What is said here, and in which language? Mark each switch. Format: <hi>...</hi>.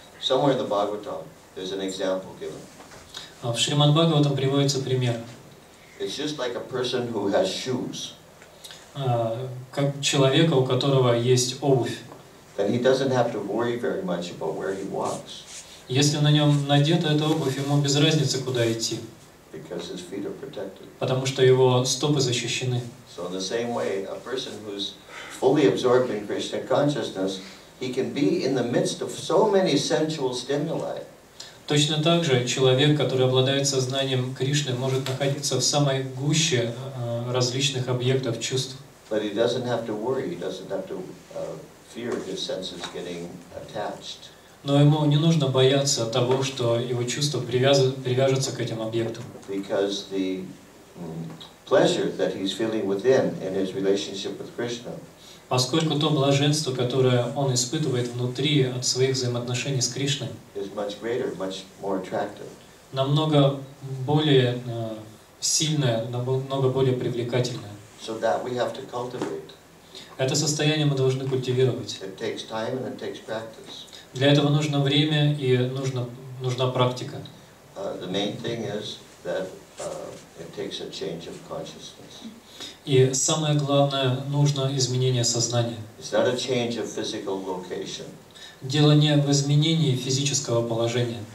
<en>Somewhere in the Bhagavatam, there's an example given.</en> <ru>В Шримад Бхагаватам приводится пример.</ru> <en>It's just like a person who has shoes.</en> <ru>Как человека, у которого есть обувь.</ru> <en>Then he doesn't have to worry very much about where he walks.</en> <ru>Если на нем надета эта обувь, ему без разницы, куда идти.</ru> <en>Because his feet are protected.</en> <ru>Потому что его стопы защищены.</ru> <en>So in the same way, a person who's fully absorbed in Krishna consciousness, he can be in the midst of so many sensual stimuli.</en> <ru>Точно так же человек, который обладает сознанием Кришны, может находиться в самой гуще различных объектов чувств.</ru> <en>But he doesn't have to worry. He doesn't have to fear his senses getting attached.</en> <ru>Но ему не нужно бояться того, что его чувства привяжутся к этим объектам.</ru> <en>Because the pleasure that he's feeling within in his relationship with Krishna.</en> <ru>Поскольку то блаженство, которое он испытывает внутри от своих взаимоотношений с Кришной,</ru> <en>is much greater, much more attractive.</en> <ru>намного более сильное, намного более привлекательное.</ru> <en>So that we have to cultivate.</en> <ru>Это состояние мы должны культивировать.</ru> <en>It takes time and it takes practice.</en> <ru>Для этого нужно время и нужна практика.</ru> <en>The main thing is that it takes a change of consciousness.</en> <ru>И самое главное, нужно изменение сознания.</ru> <en>It's not a change of physical location.</en> <ru>Дело не в изменении физического положения,</ru>